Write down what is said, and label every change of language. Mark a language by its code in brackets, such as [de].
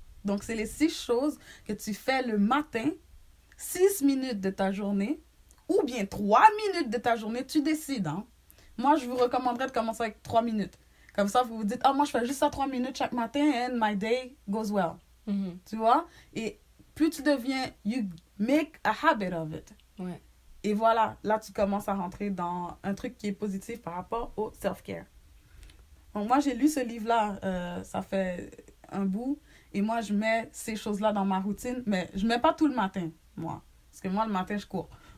[fr] Donc, c'est les 6 choses que tu fais le matin, 6 minutes de ta journée, ou bien 3 minutes de ta journée, tu décides. Hein? Moi, je vous recommanderais de commencer avec 3 minutes. Comme ça, vous vous dites, moi, je fais juste ça 3 minutes chaque matin [en] and my day goes well. [fr] Tu vois? Et plus tu deviens, [en] you make a habit of it. [fr] Ouais. Et voilà, là, tu commences à rentrer dans un truc qui est positif par rapport au self-care. Donc, moi, j'ai lu ce livre-là, ça fait un bout. Et moi, je mets ces choses-là dans ma routine. Mais je ne mets pas tout le matin, moi. Parce que moi, le matin, je cours.